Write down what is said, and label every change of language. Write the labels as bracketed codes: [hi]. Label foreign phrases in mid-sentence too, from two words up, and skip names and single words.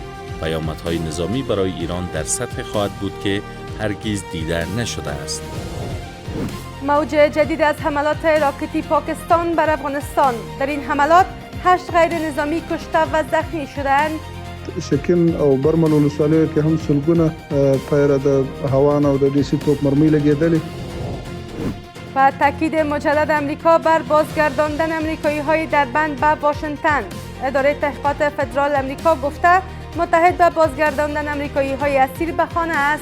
[fa] پیامدهای نظامی برای ایران در سطح خواهد بود که هرگز دیده نشده است. موج جدید از حملات راکتی پاکستان بر افغانستان. در این حملات 8 غیر نظامی کشته و زخمی شدند. [ps] شکن او برمل ولسوالیو کې هم سلګونه پایره د هوان او د دیسی توپ مرمۍ لګېدلې. [fa] و تاکید مجدد امریکا بر بازگرداندن امریکایی‌های در بند به واشنگتن. اداره تحقیقات فدرال امریکا گفته متحد به بازگرداندن امریکایی‌های اسیر به خانه است.